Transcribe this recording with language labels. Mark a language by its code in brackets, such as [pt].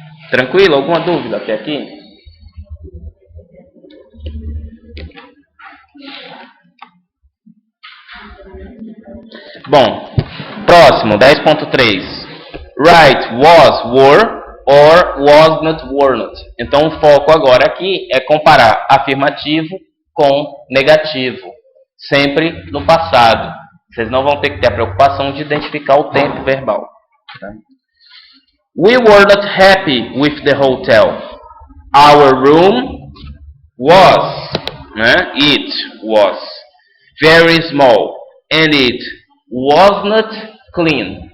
[pt] Tranquilo? Alguma dúvida até aqui? Bom, próximo, 10.3. [en] Right, was, were, or was not, were not. [pt] Então o foco agora aqui é comparar afirmativo com negativo. Sempre no passado. Vocês não vão ter que ter a preocupação de identificar o tempo verbal. Tá? [en] We were not happy with the hotel. Our room was, [pt] né? [en] It was very small and it was not clean.